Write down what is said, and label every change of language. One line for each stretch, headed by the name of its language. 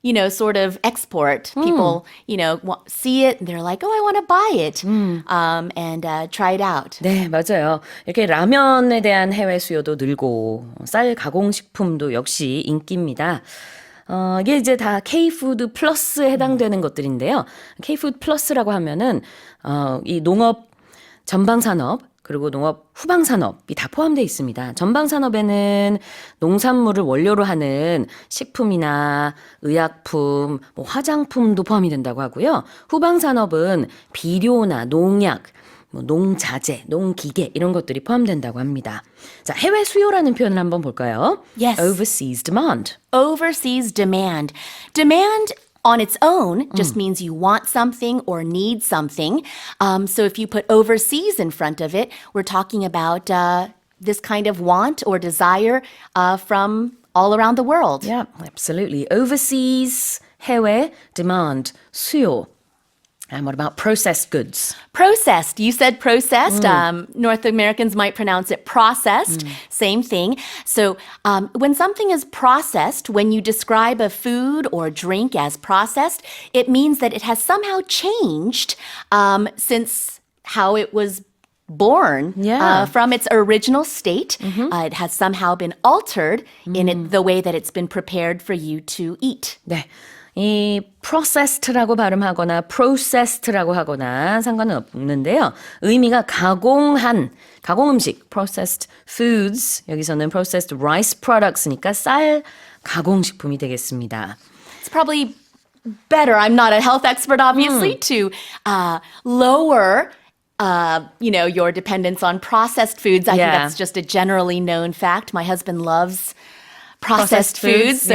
English: Sort of export. People, see it and they're like, oh, I want to buy it and try it out.
Korean: 네, 맞아요. 이렇게 라면에 대한 해외 수요도 늘고 쌀 가공식품도 역시 인기입니다. 이게 이제 다 K푸드 플러스에 해당되는 것들인데요. K푸드 플러스라고 하면은 이 농업 전방 산업 그리고 농업 후방 산업이 다 포함되어 있습니다. 전방 산업에는 농산물을 원료로 하는 식품이나 의약품, 화장품도 포함이 된다고 하고요. 후방 산업은 비료나 농약, 농자재, 농기계 이런 것들이 포함된다고 합니다. 자, 해외 수요라는 표현을 한번 볼까요?
English: Yes. Overseas demand. Overseas demand. Demand on its own just means you want something or need something. So if you put overseas in front of it, we're talking about this kind of want or desire from all around the world. Yeah, absolutely. Overseas, 해외, demand, 수요. And what about processed goods? Processed. You said processed. North Americans might pronounce it processed. Same thing. So when something is processed, when you describe a food or drink as processed, it means that it has somehow changed since how it was born Yeah. from its original state. It has somehow been altered in the way that it's been prepared for you to eat.
Korean: 네. 이 processed라고 발음하거나 processed라고 하거나 상관은 없는데요. 의미가 가공 음식, processed foods. 여기서는 processed rice products 니까 쌀 가공식품이 되겠습니다.
English: It's probably better. I'm not a health expert, obviously, to lower your dependence on processed foods. I think Yeah. that's just a generally known fact. My husband loves processed foods, so